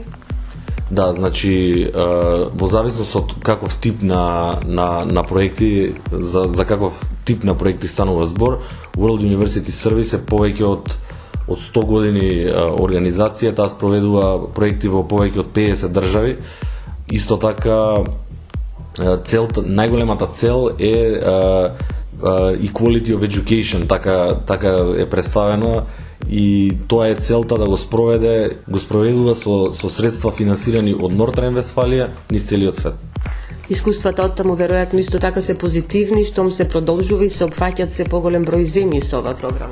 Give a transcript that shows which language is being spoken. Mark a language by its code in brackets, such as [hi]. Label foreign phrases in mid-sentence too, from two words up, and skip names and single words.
[mk] Да, значи во зависност од каков тип на проекти, за каков тип на проекти станува збор, World University Service е повеќе од 100 години организација, таа спроведува проекти во повеќе од 50 држави. Исто така најголемата цел е [en] equality of education, [mk] така е представено, и тоа е целта да го спроведува со средства финансирани од Нортрен Вестфалија низ целиот свет. Искуствата од таму веројатно исто така се позитивни, штом се продолжува и се опфаќаат се поголем број земји со оваа програма.